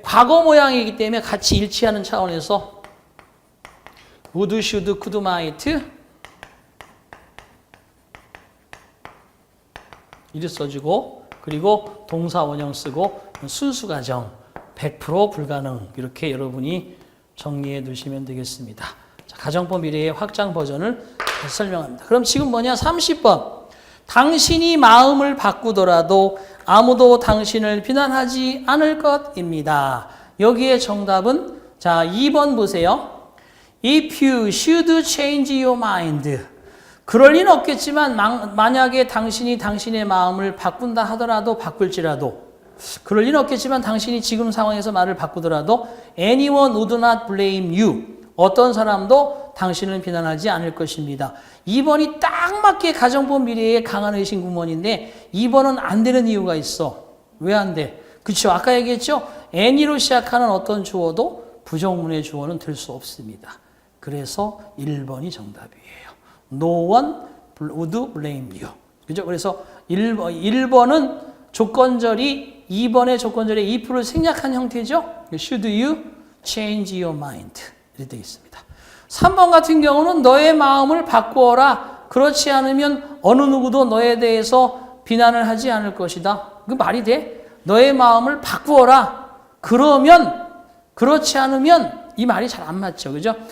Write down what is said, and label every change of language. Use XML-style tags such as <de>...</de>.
<ko>과거 모양이기 때문에 같이 일치하는 차원에서 would, should, could, might 이를 써주고 그리고 동사 원형 쓰고 순수 가정 100% 불가능 이렇게 여러분이 정리해 두시면 되겠습니다. 자, 가정법 미래의 확장 버전을 다시 설명합니다. 그럼 지금 뭐냐? 30번. 당신이 마음을 바꾸더라도 아무도 당신을 비난하지 않을 것입니다. 여기에 정답은 자 2번 보세요.</ko> <en>If you should change your mind.</en> <ko>그럴 리는 없겠지만 만약에 당신이 당신의 마음을 바꾼다 하더라도 바꿀지라도 그럴 리는 없겠지만 당신이 지금 상황에서 말을 바꾸더라도</ko> <en>anyone would not blame you.</en> <ko>어떤 사람도 당신을 비난하지 않을 것입니다. 2번이 딱 맞게 가정법 미래의 강한 의심 구문인데 2번은 안 되는 이유가 있어. 왜 안 돼? 그렇죠. 아까 얘기했죠. any로 시작하는 어떤 주어도 부정문의 주어는 될 수 없습니다. 그래서 1번이 정답이에요.</ko> <en>No one would blame you.</en> <ko>그죠? 그래서 1번은 조건절이 2번의 조건절의 if를 생략한 형태죠.</ko> <en>Should you change your mind?</en> <ko>이렇게 되어 있습니다. 3번 같은 경우는 너의 마음을 바꾸어라. 그렇지 않으면 어느 누구도 너에 대해서 비난을 하지 않을 것이다. 그 말이 돼? 너의 마음을 바꾸어라. 그러면 그렇지 않으면 이 말이 잘 안 맞죠. 그죠?</ko>